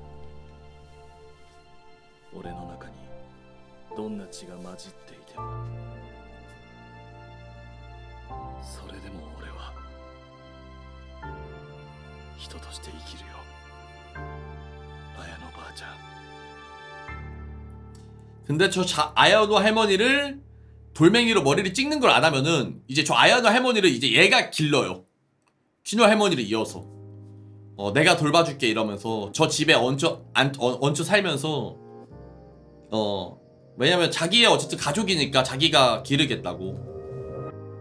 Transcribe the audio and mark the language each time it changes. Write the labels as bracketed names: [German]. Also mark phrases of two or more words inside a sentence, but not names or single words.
[Japanese] 俺の中にどんな血が混じっていてもそれでも俺は人として生きるよ綾乃ばあちゃん [Korean] 근데 저 아야노 할머니를 돌멩이로 머리를 찍는 걸 안 하면은 이제 저 아야노 할머니를 이제 얘가 길러요. 키누 할머니를 이어서 내가 돌봐줄게 이러면서 저 집에 얹혀 살면서 왜냐면 자기의 어쨌든 가족이니까 자기가 기르겠다고.